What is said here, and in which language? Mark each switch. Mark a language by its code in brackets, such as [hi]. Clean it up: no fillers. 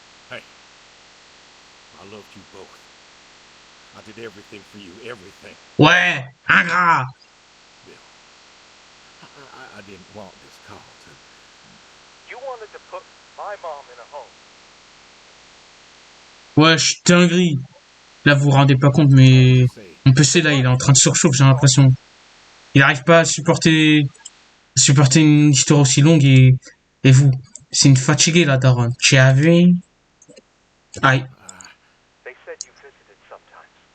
[en] Hey, I loved you both. I did everything for you, everything. [fr] Ouais, ingrat. [en] Bill, I didn't want this call to... You wanted to put my mom in a home. [fr] Wesh, dinguerie. Là, vous vous rendez pas compte, mais mon PC, là, il est en train de surchauffer, j'ai l'impression. Il arrive pas à supporter une histoire aussi longue et vous, c'est une fatiguée, la daronne. Tu as vu? Aïe. [en] They said you visited sometimes.